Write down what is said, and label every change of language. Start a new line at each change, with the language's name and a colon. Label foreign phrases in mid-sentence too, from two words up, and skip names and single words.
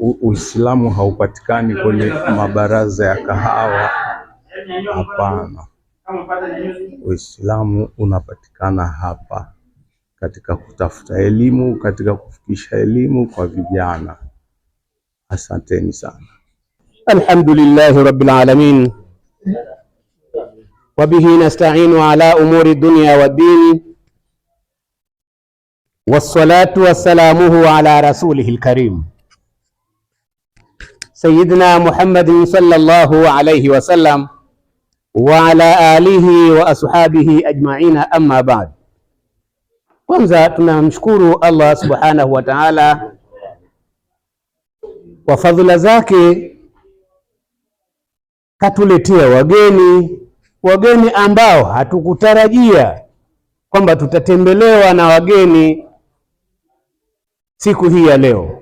Swahili: Uislamu haupatikani kwenye mabaraza ya kahawa, hapana. Uislamu unapatikana hapa katika kutafuta elimu, katika kufikisha elimu kwa vijana. Asanteni sana.
Arabic: الحمد لله رب العالمين وبه نستعين على أمور الدنيا والدين والصلاة والسلام على رسوله الكريم سيدنا محمد صلى الله عليه وسلم وعلى آله وأصحابه أجمعين أما بعد.
Swahili: Kwanza tunamshukuru Allah
Arabic: سبحانه وتعالى
Swahili: kwa fadhila zake, katuletea wageni ambao hatukutarajia kwamba tutatembelewa na wageni siku hii ya leo.